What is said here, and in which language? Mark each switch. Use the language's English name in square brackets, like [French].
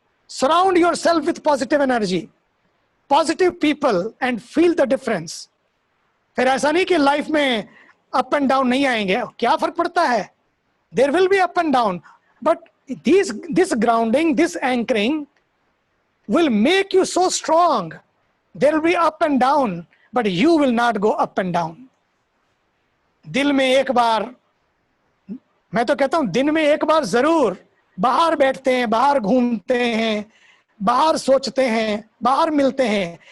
[English] Surround yourself with positive energy, positive people and feel the difference. [Hindi] फिर ऐसा नहीं कि लाइफ में अप एंड डाउन नहीं आएंगे, क्या फर्क पड़ता है? [English] There will be up and down, but this grounding, this anchoring will make you so strong. There will be up and down, but you will not go up and down. [Hindi] दिल में एक बार, मैं तो कहता हूं दिन में एक बार जरूर बाहर बैठते हैं, बाहर घूमते हैं, बाहर सोचते हैं, बाहर मिलते हैं.